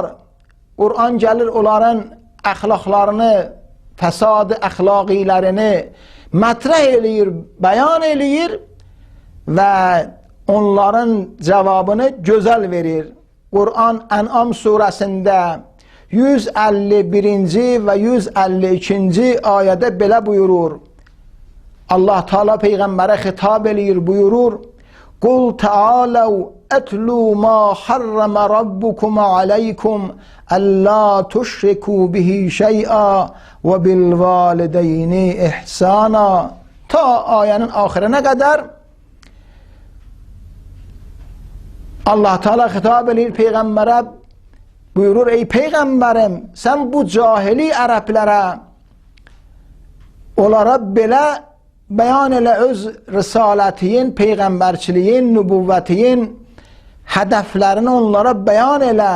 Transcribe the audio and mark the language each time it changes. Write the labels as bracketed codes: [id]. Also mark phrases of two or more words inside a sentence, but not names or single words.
[az] Qur'an gəlir onların əxlaqlarını, fəsadı əxlaqilərini mətrəh eləyir, bəyan eləyir və onların cavabını gözəl verir. Qur'an Ən'am surəsində 151-ci və 152-ci ayədə belə buyurur. Allah Teala Peyğəmbərə xitab eləyir, buyurur: [ar] "قل تعالوا أتل ما حرم ربكم عليكم ألا تشركوا به شيئا وبالوالدين إحسانا." [az] Ta ayənin axirine qədər Allah Teala xitab eləyir Peyğəmbərə, buyurur: "Ey Peyğəmbərim, sən bu cahili ərəblərə, onlara belə bəyan elə öz risalətiyin, peyğəmbərçiliyin, nübüvvətiyin hədəflərini onlara bəyan elə."